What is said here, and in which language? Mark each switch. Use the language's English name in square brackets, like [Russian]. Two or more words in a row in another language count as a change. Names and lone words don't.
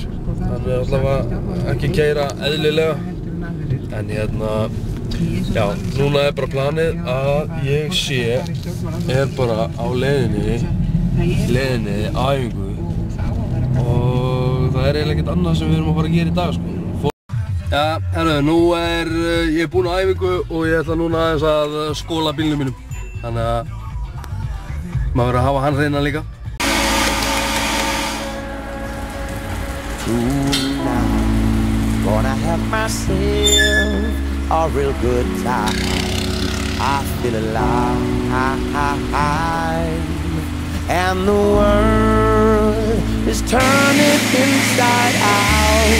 [Icelandic] Hann er allavega ekki að keyra eðlilega, en hérna, já, núna er bara planið að ég er bara á leiðinni á æfingu og það er eiginlega ekkert annað sem við erum að fara að gera í dag, sko. Já, herru, nú er ég búinn á æfingu og ég ætla núna aðeins að skóla bílnum mínum. Þannig að maður verður að hafa hann hreina líka. [English] Gonna have myself a real good time. I feel alive, and the world is turning inside out.